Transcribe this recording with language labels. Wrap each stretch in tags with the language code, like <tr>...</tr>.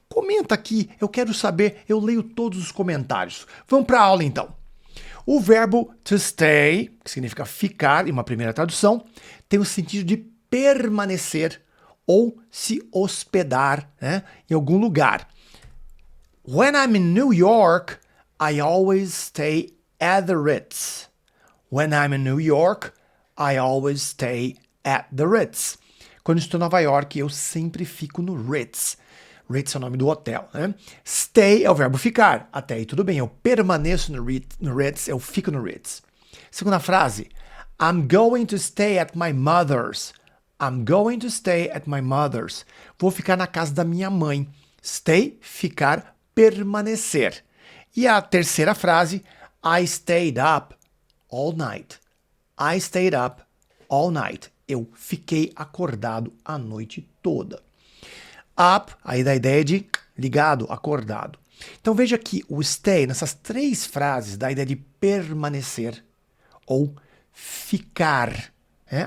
<pt>Comenta aqui, eu quero saber, eu leio todos os comentários. Vamos para a aula então. O verbo to stay, que significa ficar, em uma primeira tradução, tem o sentido de permanecer ou se hospedar, né, em algum lugar.</pt> <en>When I'm in New York, I always stay at the Ritz. When I'm in New York, I always stay at the Ritz.</en> <pt>Quando estou em Nova York, eu sempre fico no Ritz. Ritz é o nome do hotel, né? Stay é o verbo ficar. Até aí tudo bem, eu permaneço no Ritz, eu fico no Ritz. Segunda frase,</pt> <en>I'm going to stay at my mother's. I'm going to stay at my mother's.</en> <pt>Vou ficar na casa da minha mãe. Stay, ficar, permanecer. E a terceira frase,</pt> <en>I stayed up all night. I stayed up all night.</en> <pt>Eu fiquei acordado a noite toda. Up, aí da ideia de ligado, acordado. Então veja que o stay, nessas três frases, dá a ideia de permanecer ou ficar. Né?</pt>